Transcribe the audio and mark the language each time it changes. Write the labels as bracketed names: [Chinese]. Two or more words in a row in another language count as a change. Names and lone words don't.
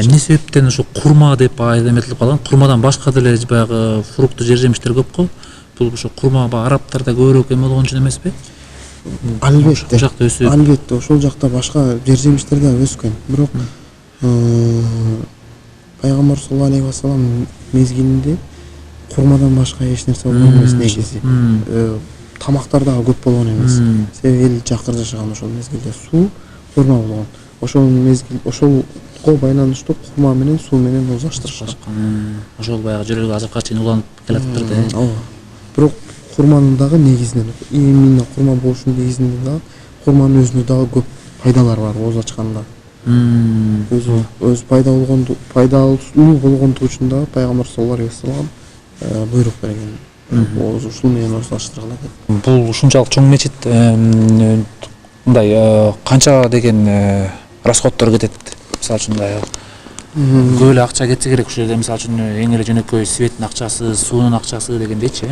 [Kyrgyz] Эмне себептен ушу курма деп эметилип калган? Курмадан башка деле баягы фрукту жер жемиштер көп го. Бул ушу курма баягы арабтарда көбүрөөк эме болгон үчүн эмеспи? Албетте. Ошол жакта өсөт. Албетте, ошол жакта башка жер жемиштер да өскөн. Бирок Пайгамбар [Arabic] صلى الله عليه وسلم [Kyrgyz] мезгилинде курмадан башка эч нерсе болгон эмес негизи. Тамактар дагы көп болгон эмес. Себеби эл жакыр жашаган ошол мезгилде суу, курма болгон. Ошолго байланыштуу курма менен суу менен озаштырышкан. Ошол баягы жүрөгү азапка чейин уланып келатыптыр да. Ооба. Бирок курманын дагы негизинен, именно курма болушунун негизинен дагы курманын өзүнө дагы көп пайдалар бар оз ачканда. Өз пайдалуу болгондугу үчүн дагы Пайгамбар [Arabic] صلى الله عليه وسلم [Kyrgyz] буйрук берген. Ушул менен озаштыргыла деп. Бул ушунчалык чоң мечит мындай канча деген расходдор кетет? Мисалы үчүн көп эле акча кетсе керек ушул жерде, мисалы үчүн эң эле жөнөкөй светтин акчасы, суунун акчасы дегендейчи.